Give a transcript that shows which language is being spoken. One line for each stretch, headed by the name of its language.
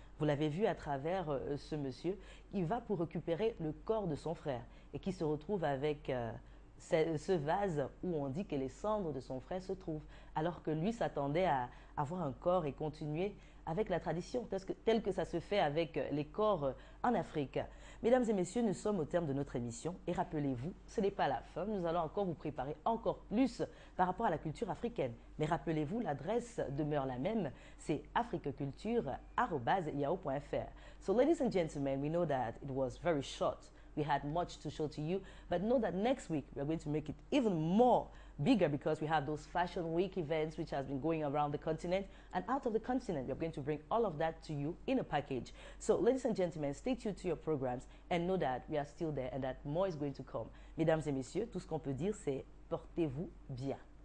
French: Vous l'avez vu à travers ce monsieur qui va pour récupérer le corps de son frère et qui se retrouve avec ce vase où on dit que les cendres de son frère se trouvent, alors que lui s'attendait à avoir un corps et continuer avec la tradition, tel que ça se fait avec les corps en Afrique. Mesdames et messieurs, nous sommes au terme de notre émission et rappelez-vous, ce n'est pas la fin, nous allons encore vous préparer encore plus par rapport à la culture africaine. Mais rappelez-vous, l'adresse demeure la même, c'est africaculture@yahoo.fr.
English: So ladies and gentlemen, we know that it was very short. We had much to show to you, but know that next week we are going to make it even more bigger because we have those Fashion Week events which has been going around the continent, and out of the continent we are going to bring all of that to you in a package. So ladies and gentlemen, stay tuned to your programs and know that we are still there and that more is going to come.
French: Mesdames et messieurs, tout ce qu'on peut dire c'est portez-vous bien.